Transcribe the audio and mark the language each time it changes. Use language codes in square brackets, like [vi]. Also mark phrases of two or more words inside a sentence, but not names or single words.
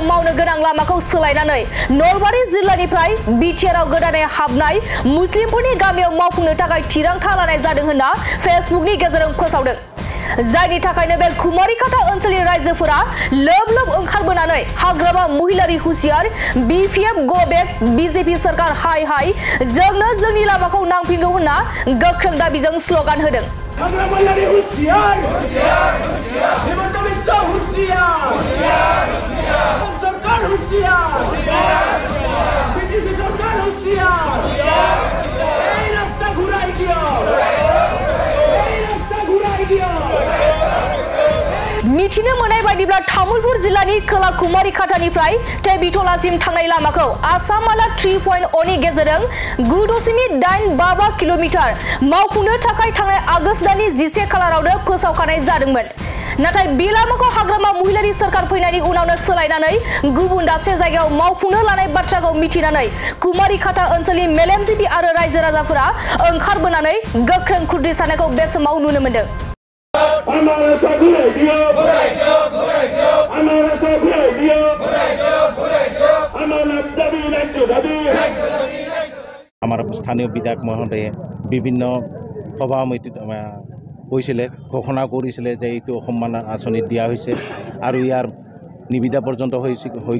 [brx] मावनो गोनां लामाखौ सोलायनानै नलबारि जिल्लानिफ्राय बिटिआरआव गोदानै हाबनाय मुस्लिमफोरनि गामियाव मावफुंनो थाखाय थिरांथा लानाय जादों होनना फेसबुकनि गेजेरजों फोसावदों जायनि थाखायनो बे कुमारीखाता ओनसोलनि रायजोफोरा लोब लोब ओंखारबोनानै हाग्रामा महिलारि हुसियार BPF गो बेक BJP सरकार हाय हाय जोंनो जोंनि लामाखौ नांफिनगौ होनना गोख्रों दाबिजों स्लोगान होदों हाग्रामायारि हुसियार हिमन्त बिश्व हुसियार सरकार हुसियार BJP सरकार हुसियार [as] এই রাস্তা ঘুরাই দিও [brx] मिथिनो मोननाय बायदिब्ला तामुलपुर जिल्लानि खोला कुमारी खातानिफ्राय टेबिटलासिम थांनाय लामाखौ आसामाला 3.0 नि गेजेरजों 9.85 किल'मिटार मावफुंनो थाखाय थांनाय आगस्त दाननि 11 खालारावनो फोसावखानाय जादोंमोन नाथाय बे लामाखौ हाग्रामा महिलारि सरकार फैनायनि उनावनो सोलायनानै गुबुन दाबसे जायगायाव मावफुंनो लानाय बाथ्राखौ मिथिनानै कुमारीखाता ओनसोलनि मेलेमजिबि आरो रायजो राजाफोरा ओंखारबोनानै गोख्रों खुद्रिसारनायखौ बे समाव नुनो मोनदों [as] আমার স্থানীয় বিধায়ক মহোদয়ে বিভিন্ন সভা কৈছিলে ঘোষণা কৰিছিলে যে এইটো সম্মান আঁচনি দিয়া হৈছে আৰু ইয়াৰ নিবিদা পৰ্যন্ত হৈ